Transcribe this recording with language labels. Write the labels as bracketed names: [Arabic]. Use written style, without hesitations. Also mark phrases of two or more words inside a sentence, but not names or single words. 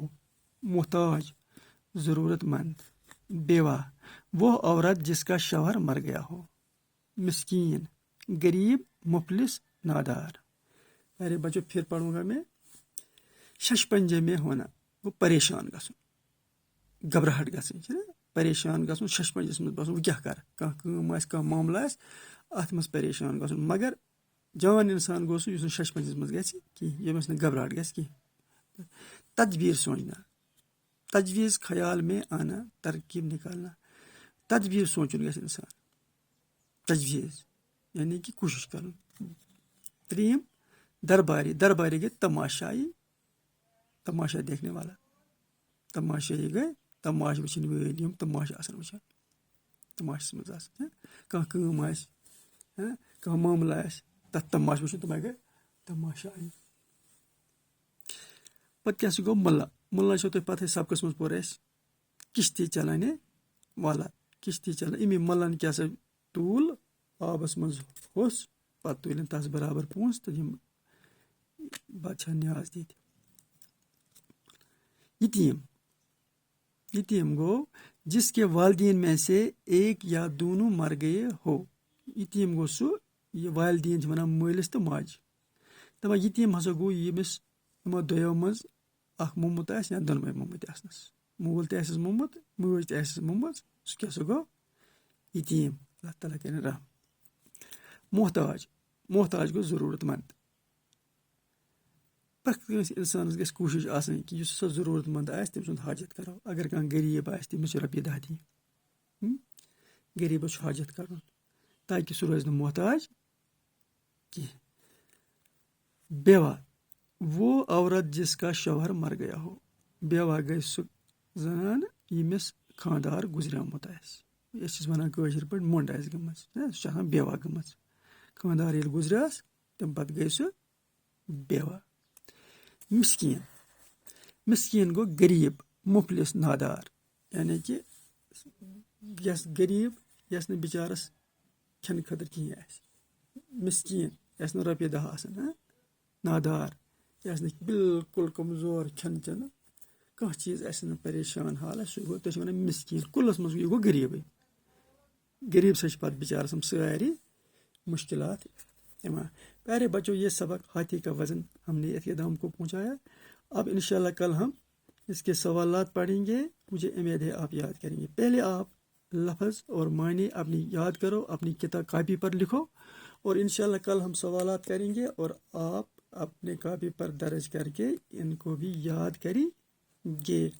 [Urdu] محتاج، ضرورت مند. بیوہ، وہ عورت جس کا شوہر مر گیا ہو. مسکین، غریب، مفلس، نادار. ارے بچوں پھر پڑھوں گا میں. شش پنجے میں ہونا، [Kashmiri] وہ پریشان گژھن، گھبراہٹ گژھن، پریشان گژھن، شش پنجس منٛز باسُن، وہ کیٛاہ کَرٕ، کانٛہہ کٲم آسہِ، کانٛہہ معاملہٕ آسہِ، اَتھ منٛز پریشان گژھن. مگر جان اِنسان گوٚو سُہ یُس نہٕ شش پنجس منٛز گژھِ کِہیٖنۍ، ییٚمِس نہٕ گھبراہٹ گژھِ کِہیٖنۍ. [Urdu] تدبیر سوچنا، تجویز خیال میں آنا، ترکیب نکالنا. [Kashmiri] تدبیر سوچن گژھِ اِنسان، تجویز یعنی کہ کوشش کرُن. ترٛیٚیِم درباری، درباری گٔے تماشائی، [Urdu] تماشا دیکھنے والا. [Kashmiri] تماشائی گٔے تماشہٕ وٕچھِنۍ وٲلۍ، یِم تماشہٕ آسان وٕچھان، تماشس منٛز آسان. کانٛہہ کٲم آسہِ، کانٛہہ معاملہٕ آسہِ، تَتھ تماشہٕ وٕچھُن، تِمے گٔے تماشائی. پتہٕ کیٛاہ سا گوٚو مُلا. مُلا چھو تۄہہِ پتہٕے سبقس منٛز پوٚر اَسہِ [Urdu] کشتی چلانے والا. کشتی چلانے، [Kashmiri] امی ملن کیٛاہ سا توٗل آبس منٛز ہوٚس، پتہٕ تُلِن تس برابر پونٛسہٕ تہٕ یِم بادشاہ نیاز دِتۍ. [Urdu] یتیم، یتیم گوٚو جس کے والدین میں سے ایک یا دونوں مر گئے ہو. [Kashmiri] یتیم گوٚو سُہ، یہِ والدین چھِ ونان مٲلِس تہٕ ماجہِ. دپان یتیم ہسا گوٚو ییٚمِس یِمو دۄیو منٛز اکھ موٚمُت آسہِ یا دۄنوَے موٚمٕتۍ آسنس. مول تہِ آسٮ۪س موٚمُت، مٲج تہِ آسٮ۪س موٚمٕژ، سُہ کیٛاہ سا گوٚو یتیم. اللہ تعالیٰ کٔرِنۍ رحم. محتاج، محتاج گوٚو ضروٗرت منٛد. پرٛٮ۪تھ کٲنٛسہِ اِنسانس گژھِ کوٗشش آسٕنۍ کہِ یُس ہسا ضروٗرت منٛد آسہِ تٔمۍ سُنٛد حاجت کرو. اگر کانٛہہ غریٖب آسہِ تٔمِس چھِ رۄپیہِ دہ دِنۍ، غریٖبس چھُ حاجت کرُن تاکہِ سُہ روزِ نہٕ محتاج کینٛہہ. [Urdu] بیوہ، وہ عورت جس کا شوہر مر گیا ہو. [Kashmiri] بیوہ گٔے سُہ زنان ییٚمِس خانٛدار گُزریومُت آسہِ. أسۍ چھِس ونان کٲشِر پٲٹھۍ مۄنٛڈ آسہِ گٔمٕژ، سُہ چھِ آسان بیوہ گٔمٕژ. خانٛدار ییٚلہِ گُزریوس تمہِ پتہٕ گٔے سُہ بیوہ. مسکیٖن، مسکیٖن گوٚو غریٖب، مفلس، نادار. یعنی کہِ یس غریٖب، یس نہٕ بِچارس کھٮ۪نہٕ خٲطرٕ کِہیٖنۍ آسہِ. مسکیٖن یس نہٕ رۄپیہِ دہ آسن. نادار یس نہٕ بالکل کمزور، کھٮ۪نہٕ چٮ۪نہٕ کانٛہہ چیٖز آسہِ نہٕ، پریشان حالت، سُہ گوٚو، تُہۍ چھِو ونان مسکیٖن. کُلس منٛز یہِ گوٚو غریٖبٕے. غریٖب سۭتۍ چھِ پتہٕ بِچارس یِم ساری مشکلات یِوان. [Urdu] پیارے بچوں، یہ سبق ہاتھی کا وزن ہم نے اختتام کو پہنچایا. اب انشاءاللہ کل ہم اس کے سوالات پڑھیں گے. مجھے امید ہے آپ یاد کریں گے. پہلے آپ لفظ اور معنی اپنی یاد کرو، اپنی کتاب کاپی پر لکھو، اور انشاءاللہ کل ہم سوالات کریں گے اور آپ اپنے کاپی پر درج کر کے ان کو بھی یاد کریں گے.